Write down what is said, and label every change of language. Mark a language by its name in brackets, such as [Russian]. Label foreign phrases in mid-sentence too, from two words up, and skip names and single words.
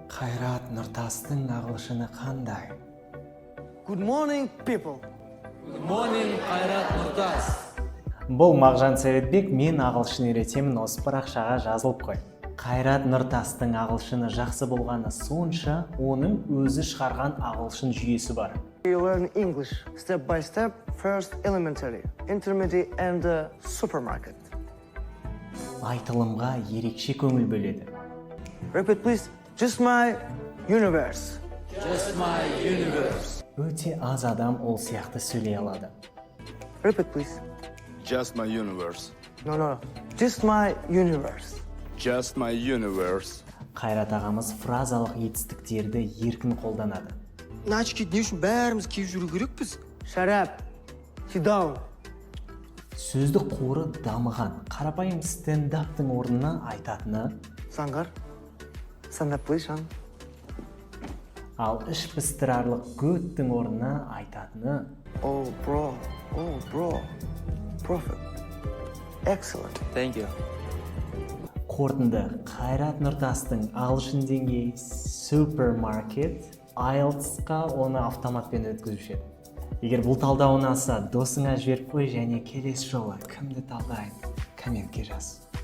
[Kazakh] Қайрат Нұртастың ағылшыны қандай? [English] Good morning, people. Good morning, Қайрат Нұртас. [Kazakh] Бұл Мағжан Советбек, мен ағылшын үйретемін, осы парақшаға жазылып қой. Қайрат Нұртастың ағылшыны жақсы болғаны сонша, оның өзі шығарған ағылшын жүйесі бар. [English] You learn English step by step, first elementary, intermediate and supermarket. [Kazakh] Айтылымға ерекше көңіл бөледі. [English] Repeat, please. Just my universe. Just my universe. [Kazakh] Өте аз адам ол сияқты сөйлей алады. [English] Repeat, please. Just my universe. No. Just my universe. Just my universe. [Kazakh] Қайрат ағамыз фразалық етістіктерді еркін қолданады. Начки не үшін бәріміз киіп жүру керекпіз? [English] Shut up. Sit down. [Kazakh] Сөздік қоры дамыған. Қарапайым стендаптың орнына айтатыны, Саңғар. [English] Stand up, please, son. [Kazakh] ал іш пыстырарлық көттің орнына айтатыны, [English] Oh, bro. Prophet. Excellent. Thank you. [Kazakh] қорытынды. Қайрат Нұртастың ағылшын деңгей супермаркет IELTS-қа оны автоматпен өткізуші еді. Егер бұл талдау ұнаса, досыңа жіберіп қой, және келесі жолы кімді талдайын комментке жаз.